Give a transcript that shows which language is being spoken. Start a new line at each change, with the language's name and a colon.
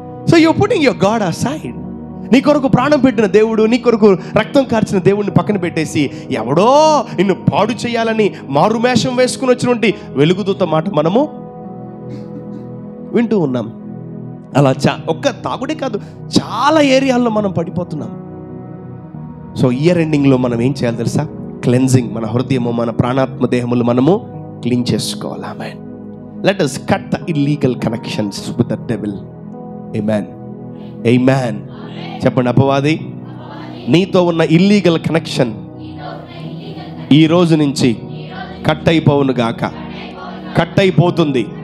English: So you putting your God aside.
Telugu: నీ కొరకు ప్రాణం పెట్టిన దేవుడు, నీ కొరకు రక్తం కార్చిన దేవుడిని పక్కన పెట్టేసి ఎవడో నిన్ను పాడు చేయాలని మారుమేషం వేసుకుని వచ్చినటువంటి వెలుగుదూత మాట మనము వింటూ ఉన్నాం. అలా ఒక్క తాగుడే కాదు, చాలా ఏరియాల్లో మనం పడిపోతున్నాం. సో ఇయర్ ఎండింగ్లో మనం ఏం చేయాలి తెలుసా? క్లెన్జింగ్. మన హృదయము, మన ప్రాణాత్మ దేహములు మనము క్లీన్ చేసుకోవాలి. ఆమేన్.
English: Let us cut the illegal connections with the devil. Amen. Amen.
Telugu: చెప్పండి, అపవాది నీతో ఉన్న ఇల్లీగల్ కనెక్షన్ ఈ రోజు నుంచి కట్ అయిపోవును గాక. కట్ అయిపోతుంది.